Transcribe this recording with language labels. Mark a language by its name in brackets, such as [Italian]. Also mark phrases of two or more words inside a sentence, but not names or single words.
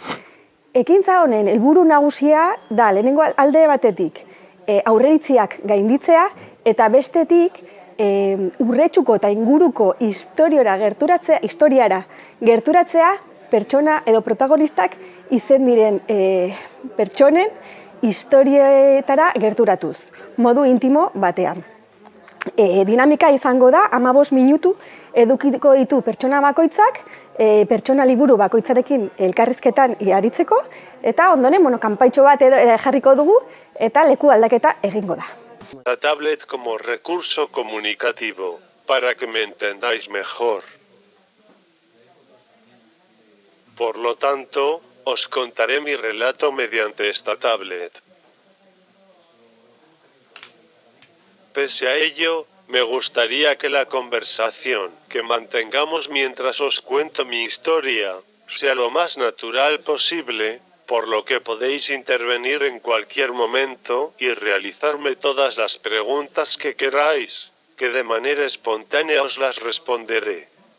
[Basque] Ekintza honen helburu nagusia da lehenengo alde batetik aurreritziak gainditzea eta bestetik Urretxuko eta inguruko historiara gerturatzea pertsona edo protagonistak izen diren pertsonen historietara gerturatuz, modu intimo batean. Dinamika izango da, 15 minutu edukiko ditu pertsona bakoitzak, pertsona liburu bakoitzarekin elkarrizketan aritzeko, eta ondoren kanpaitxo bat jarriko dugu, eta leku aldaketa egingo da. [Spanish] La tablet como recurso comunicativo, para que me entendáis mejor. Por lo tanto, os contaré mi relato mediante esta tablet. Pese a ello, me gustaría que la conversación que mantengamos mientras os cuento mi historia sea lo más natural posible, por lo que podéis intervenir en cualquier momento y realizarme todas las preguntas que queráis, que de manera espontánea os las responderé.